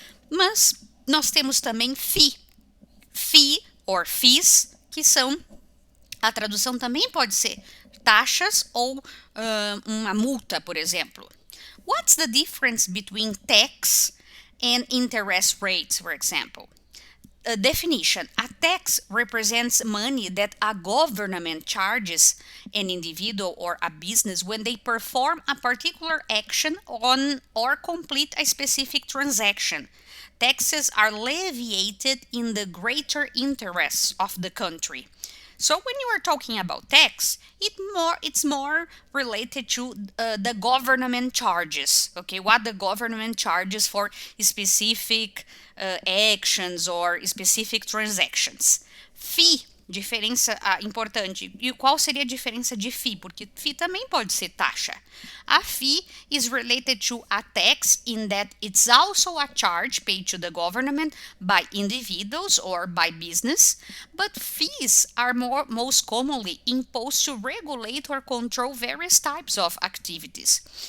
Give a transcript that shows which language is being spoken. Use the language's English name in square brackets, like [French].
[Portuguese] Mas nós temos também [English] fee or fees, [Portuguese] que são, a tradução também pode ser taxas ou uma multa, por exemplo. [English] What's the difference between tax and interest rates, for example? A definition. A tax represents money that a government charges an individual or a business when they perform a particular action on or complete a specific transaction. Taxes are levied in the greater interests of the country. So when you are talking about tax, it's more related to the government charges, okay? What the government charges for specific actions or specific transactions. [Portuguese] Fee, diferença importante. E qual seria a diferença de fee? Porque fee também pode ser taxa. [English] A fee is related to a tax in that it's also a charge paid to the government by individuals or by business, but fees are most commonly imposed to regulate or control various types of activities.